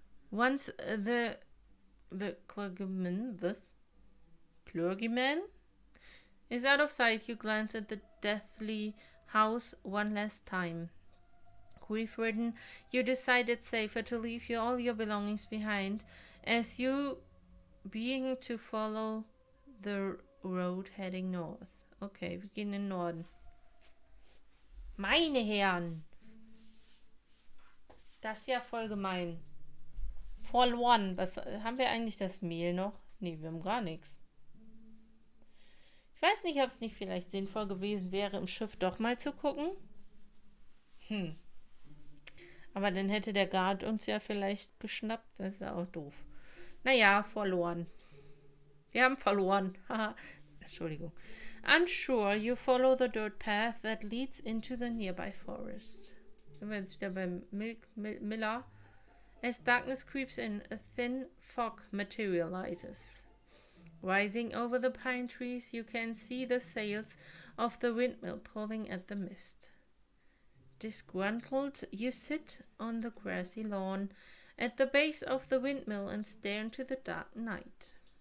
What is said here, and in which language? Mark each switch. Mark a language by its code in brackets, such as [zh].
[en] Once the clergyman is out of sight, you glance at the deathly house one last time. Grief-ridden, you decide it's safer to leave all your belongings behind, as you being to follow the road heading north. [de] Okay, wir gehen in den Norden. Meine Herren! Das ist ja voll gemein. Verloren. Was haben wir eigentlich, das Mehl noch? Nee, wir haben gar nichts. Ich weiß nicht, ob es nicht vielleicht sinnvoll gewesen wäre, im Schiff doch mal zu gucken. Aber dann hätte der Guard uns ja vielleicht geschnappt. Das ist ja auch doof. Naja, verloren. Wir haben verloren. Entschuldigung. [en] Unsure, you follow the dirt path that leads into the nearby forest. [de] Sind wir jetzt wieder beim Miller. [en] As darkness creeps in, a thin fog materializes. Rising over the pine trees, you can see the sails of the windmill pulling at the mist. Disgruntled, you sit on the grassy lawn at the base of the windmill and stare into the dark night.